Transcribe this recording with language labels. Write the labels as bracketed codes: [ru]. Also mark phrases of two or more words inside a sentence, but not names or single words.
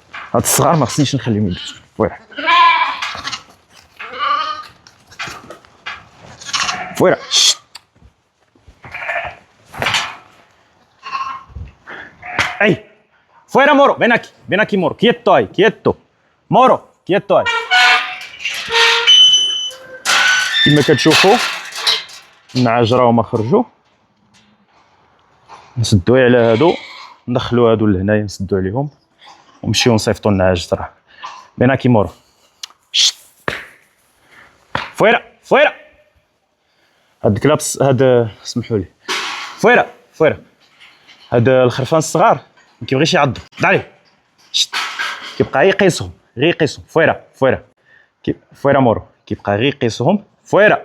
[ar] هاد الصغار ما خصنيش نخليهم يدوزو. [es] fuera fuera. اي fuera Moro, ven aquí Moro, quieto ahí, quieto. Moro, quieto ahí. [ar] كما كتشوفوا النعاج راهما خرجوا، نسدو على هادو، ندخلوا هادو لهنايا نسدو عليهم ونمشيو نصيفطوا النعاج صراحه. [es] ven aquí Moro. fuera fuera. [ar] هاد الكلاب هاد سمحوا لي. [es] fuera fuera. [ar] هاد الخرفان الصغار ما كيبغيش يعضوا، ضع عليه. كيبقى غير يقيسهم، غير يقيسهم. [es] fuera fuera fuera Moro, [ar] كيبقى غير يقيسهم فويرا.